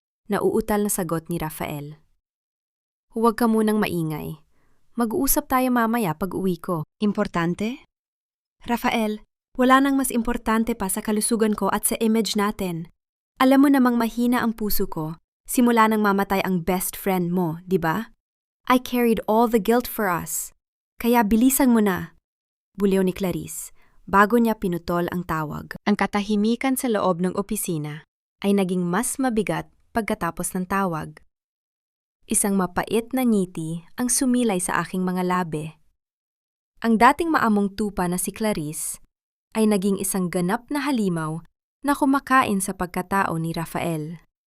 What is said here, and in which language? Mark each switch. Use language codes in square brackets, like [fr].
[tl] Nauutal na sagot ni Rafael. Huwag ka munang maingay. Mag-uusap tayo mamaya pag uwi ko. Importante? Rafael, wala nang mas importante pa sa kalusugan ko at sa image natin. Alam mo namang mahina ang puso ko. Simula nang mamatay ang best friend mo, di ba? [en] I carried all the guilt for us. [tl] Kaya bilisan mo na. Buliw ni Clarice, bago niya pinutol ang tawag. Ang katahimikan sa loob ng opisina ay naging mas mabigat pagkatapos ng tawag. Isang mapait na ngiti ang sumilay sa aking mga labi. Ang dating maamong tupa na si Clarice ay naging isang ganap na halimaw na kumakain sa pagkatao ni Rafael.